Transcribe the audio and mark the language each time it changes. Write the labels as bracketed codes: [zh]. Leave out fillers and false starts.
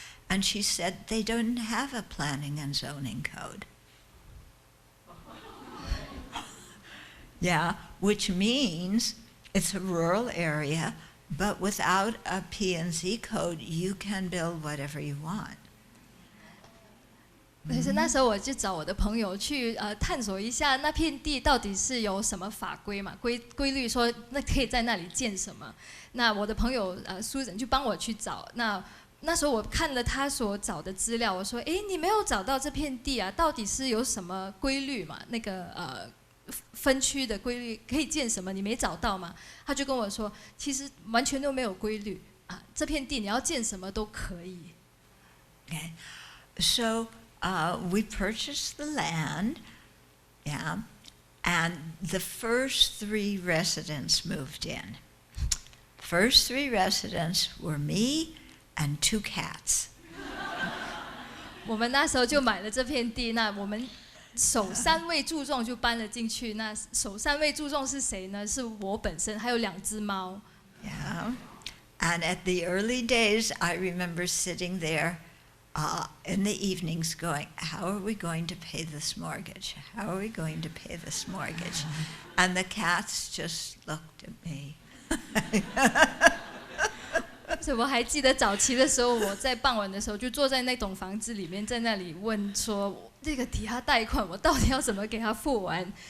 [en] And she said, they don't have a planning and zoning code. Yeah, which means it's a rural area, but without a P&Z code, you can build whatever you want. [zh] 但是那时候我就找我的朋友去探索一下那片地到底是有什么法规嘛，规律说那可以在那里建什么。那我的朋友Susan就帮我去找。那时候我看了他所找的资料，我说，你没有找到这片地啊，到底是有什么规律嘛？那个分区的规律可以建什么？你没找到吗？他就跟我说，其实完全都没有规律啊，这片地你要建什么都可以。 [en] Okay, so we purchased the land, yeah, and the first 3 residents moved in. First 3 residents were me and 2 cats. [zh] 我们那时候就买了这片地，那我们首3位住众就搬了进去。那首3位住众是谁呢？是我本身，还有2只猫。 [en] Yeah, and at the early days, I remember sitting there in the evenings going, how are we going to pay this mortgage? How are we going to pay this mortgage? And the cats just looked at me. [zh] 所以我还记得早期的时候，我在傍晚的时候就坐在那栋房子里面，在那里问说，这个抵押贷款我到底要怎么给他付完？